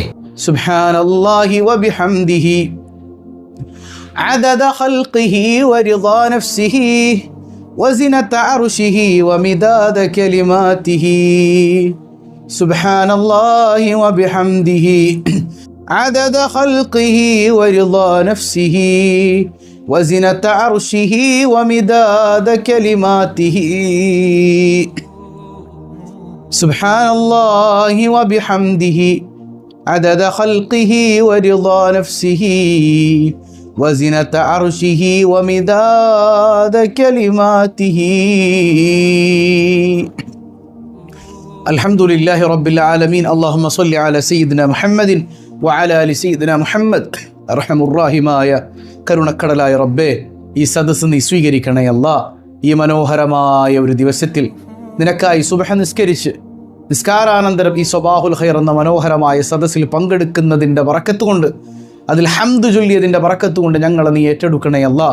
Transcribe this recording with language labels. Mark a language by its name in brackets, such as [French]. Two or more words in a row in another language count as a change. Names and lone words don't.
[Arabic] سبحان الله وبحمده عدد خلقه ورضا نفسه وزنة عرشه ومداد كلماته. سبحان الله وبحمده عدد خلقه ورضا نفسه وزنة عرشه ومداد كلماته. سبحان الله وبحمده عدد خلقه ورضا نفسه وزنة عرشه ومداد كلماته. الحمد لله رب العالمين. اللهم صل على سيدنا محمد وعلى آل سيدنا محمد. [Malayalam] അർഹമുർറാഹിമായ കരുണക്കടലായ റബ്ബേ, ഈ സദസ്സ് നീ സ്വീകരിക്കണേ അല്ലാ. ഈ മനോഹരമായ ഒരു ദിവസത്തിൽ നിനക്കായി സുബ്ഹ നിസ്കരിച്ച് നിസ്കാരാനന്തരം ഈ സ്വബാഹുൽ ഖൈർ എന്ന മനോഹരമായ സദസ്സിൽ പങ്കെടുക്കുന്നതിൻ്റെ ബറക്കത്ത് കൊണ്ട്, അതിൽ ഹംദ് ചൊല്ലിയതിൻ്റെ ബറക്കത്ത് കൊണ്ട് ഞങ്ങളെ നീ ഏറ്റെടുക്കണേ അല്ലാ.